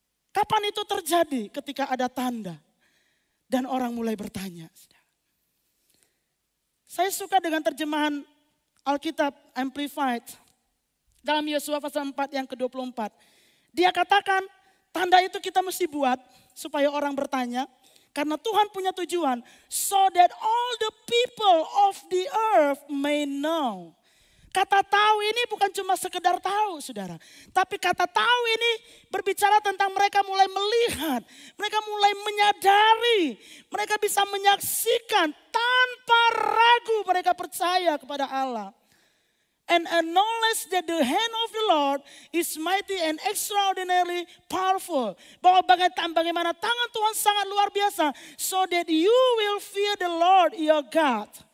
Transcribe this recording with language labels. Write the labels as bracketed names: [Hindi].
[Indonesian] Kapan itu terjadi? Ketika ada tanda dan orang mulai bertanya. Saya suka dengan terjemahan Alkitab Amplified dalam Yosua pasal 4 yang ke-24. Dia katakan tanda itu kita mesti buat supaya orang bertanya. Karena Tuhan punya tujuan. [English] So that all the people of the earth may know. [Indonesian] Kata tahu ini bukan cuma sekedar tahu saudara. Tapi kata tahu ini berbicara tentang mereka mulai melihat. Mereka mulai menyadari. Mereka bisa menyaksikan tanpa ragu mereka percaya kepada Allah. [English] And acknowledge that the hand of the Lord is mighty and extraordinarily powerful. [Indonesian] Bahwa bagaimana tangan Tuhan sangat luar biasa. [English] So that you will fear the Lord your God.